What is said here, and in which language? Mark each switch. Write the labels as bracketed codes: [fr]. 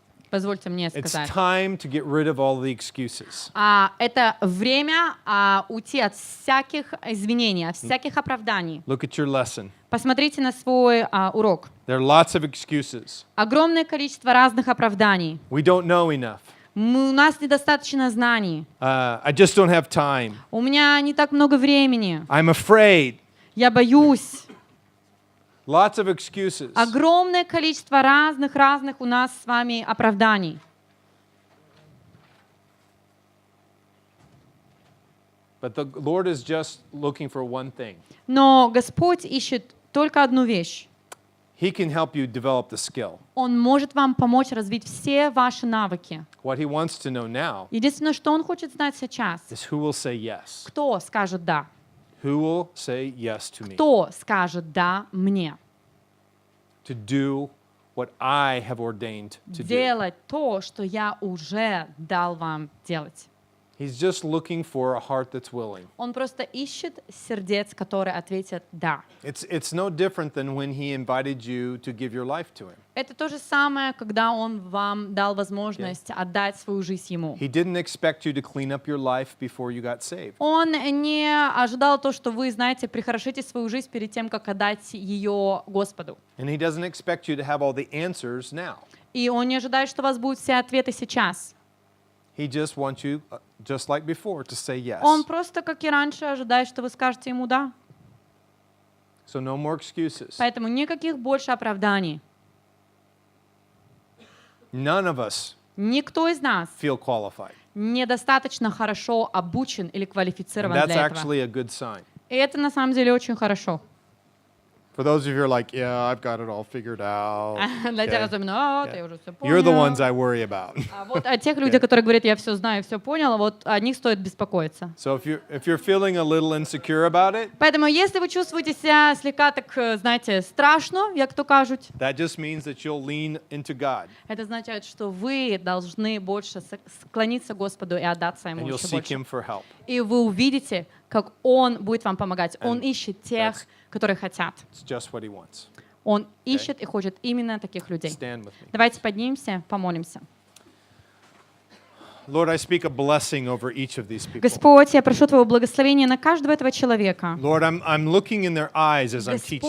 [ru] Позвольте мне [en] It's [ru] сказать. [en] time to get rid of all the excuses. [ru] Это время уйти от всяких извинений, от всяких оправданий. [en] Look at your lesson. [ru] Посмотрите на свой урок. [en] There are lots of excuses. [ru] Огромное количество разных оправданий. [en] We don't know enough. [ru] У нас недостаточно знаний. [en] I just don't have time. [ru] У меня не так много времени. [en] I'm afraid. [ru] Я боюсь. [en] Lots of excuses. [ru] Огромное количество разных у нас с вами оправданий. [en] But the Lord is just looking for one thing. [ru] Но Господь ищет только одну вещь. [en] He can help you develop the skill. [ru] Он может вам помочь развить все ваши навыки. [en] What he wants to know now [ru] Единственное, что Он хочет знать сейчас, [en] is who will say yes. [ru] кто скажет «да». [en] Who will say yes to me? [ru] Кто скажет «да» мне? [en] To do what I have ordained to do. [ru] Делать то, что я уже дал вам делать. [en] He's just looking for a heart that's willing. [ru] Он просто ищет сердец, которые ответят «да». [en] It's no different than when he invited you to give your life to him. [ru] Это то же самое, когда Он вам дал возможность отдать свою жизнь Ему. [en] He didn't expect you to clean up your life before you got saved. [ru] Он не ожидал то, что вы, знаете, прихорошите свою жизнь перед тем, как отдать ее Господу. [en] And he doesn't expect you to have all the answers now. [ru] И Он не ожидает, что у вас будут все ответы сейчас. [en] He just wants you, just like before, to say yes. [ru] Он просто, как и раньше, ожидает, что вы скажете Ему «да». [en] So no more excuses. [ru] Поэтому никаких больше оправданий. [en] None of us [ru] Никто из нас [en] feel qualified. [ru] недостаточно хорошо обучен или [en] And [ru] квалифицирован [en] that's [ru] для этого. [en] actually a good sign. [ru] И это на самом деле очень хорошо. [en] For those of you who are like, yeah, I've got it all figured out. [ru] Для тех [en] okay? [ru] особенно, я уже все [en] You're the [ru] понял. [en] ones I worry about. [ru] А вот о тех людях, которые говорят, я все знаю, все понял, вот о них стоит беспокоиться. [en] So if you're feeling a little insecure about it, [ru] Поэтому, если вы чувствуете себя слегка так, знаете, страшно, [uk] як то кажуть, [en] that just means that you'll lean into God [ru] это означает, что вы должны больше склониться к Господу и отдаться Ему [en] and you'll [ru] еще [en] seek [ru] больше. [en] Him for help. [ru] И вы увидите, как Он будет вам помогать. Он ищет тех, которые хотят. [en] It's just what He wants. [ru] Он ищет и хочет именно таких людей. [en] Stand with me. [ru] Давайте поднимемся, помолимся. [en] Lord, I speak a blessing over each of these people. [ru] Господь, я прошу Твоего благословения на каждого этого человека. [en] Lord, I'm looking in their eyes as I'm teaching,